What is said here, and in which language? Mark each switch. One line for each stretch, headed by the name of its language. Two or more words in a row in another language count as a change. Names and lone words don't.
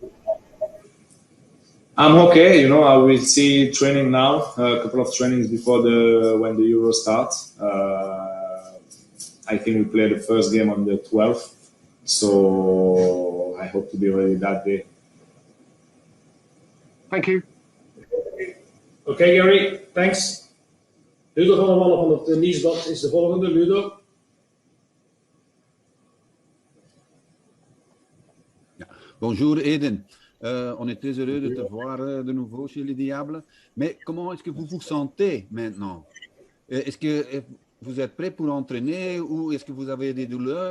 English: I'm okay. I will see training now. A couple of trainings before when the Euro starts. I think we play the first game on the 12th. So I hope to be ready that day. Thank you.
Dutch: Oké, Gary, thanks. Ludo van der Wallen van het Nieuwsblad is de volgende. Ludo.
French: Bonjour Eden, on est très heureux de te voir de nouveau chez les Diables. Mais comment est-ce que vous vous sentez maintenant? Est-ce que vous êtes prêt pour entraîner ou est-ce que vous avez des douleurs?